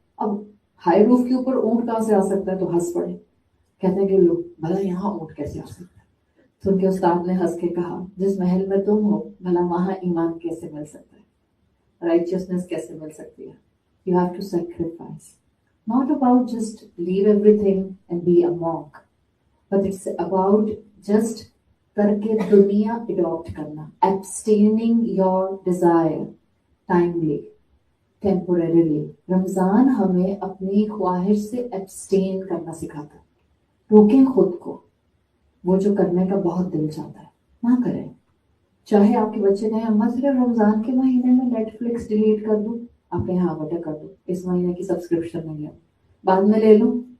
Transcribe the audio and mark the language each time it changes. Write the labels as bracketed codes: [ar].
[ur] اب ہائی روف کے اوپر اونٹ کہاں سے آ سکتا ہے؟ تو ہنس پڑے. کہتے ہیں کہ لو بھلا یہاں اونٹ کیسے آ سکتا ہے؟ تو ان کے استاد نے ہنس کے کہا جس محل میں تم ہو بھلا وہاں ایمان کیسے مل سکتا ہے، رائچیسنس کیسے مل سکتی ہے؟ [en] You have to sacrifice. Not about just leave everything and be a monk, but it's about just [ur] کرکے دنیا اڈاپٹ کرنا. [en] abstaining your desire timely, temporarily. [ur] رمضان ہمیں اپنی خواہش سے abstain کرنا سکھاتا ہے. روکیں خود کو. وہ جو کرنے کا بہت دل چاہتا ہے نہ کریں. چاہے آپ کے بچے کہیں اماں صرف رمضان کے مہینے میں نیٹ فلکس ڈیلیٹ کر دوں، آپ کہیں ہاں بیٹا کر دو، اس مہینے کی سبسکرپشن نہیں ہے، بعد میں لے لوں.